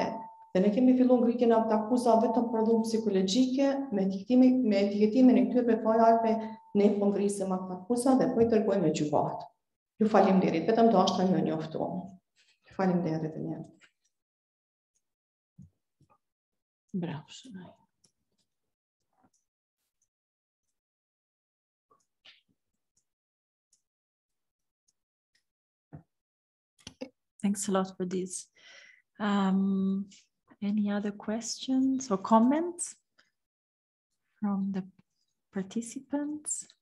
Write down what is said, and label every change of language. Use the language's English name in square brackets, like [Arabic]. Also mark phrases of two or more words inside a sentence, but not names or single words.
[Albanian] Dhe ne kemi filluar ngritjen e akuza vetëm për dhunë psikologjike me etiketimin e këtyre fjalëve ne po ngrisim akuza dhe po I dërgojmë në gjykatë. Ju faleminderit, vetëm dashta më njoftu. Faleminderit edhe një. Bravo. [English] Thanks a lot for this. Any other questions or comments from the participants?